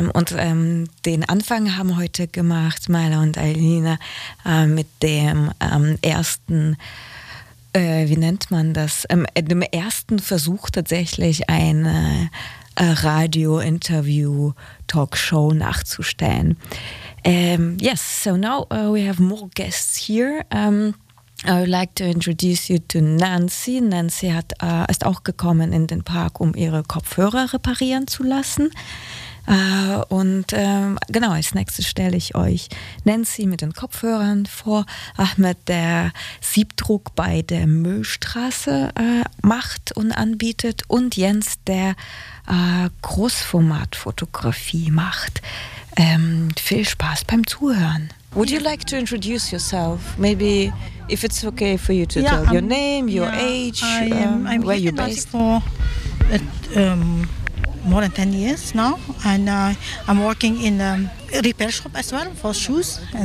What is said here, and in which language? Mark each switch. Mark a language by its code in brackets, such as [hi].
[de] Den Anfang haben heute gemacht Maila und Alina mit dem ersten, wie nennt man das, dem ersten Versuch tatsächlich eine Radio-Interview-Talkshow nachzustellen. [en] We have more guests here. I would like to introduce you to Nancy. [de] Nancy hat ist auch gekommen in den Park, um ihre Kopfhörer reparieren zu lassen. Als nächstes stelle ich euch Nancy mit den Kopfhörern vor. Ahmed, der Siebdruck bei der Müllstraße macht und anbietet. Und Jens, der Großformatfotografie macht. Viel Spaß beim Zuhören. [en] Would you like to introduce yourself? Maybe if it's okay for you to tell your name, your age, I'm where you're based. I've been here for more than 10 years now, and I'm working in a repair shop as well for shoes.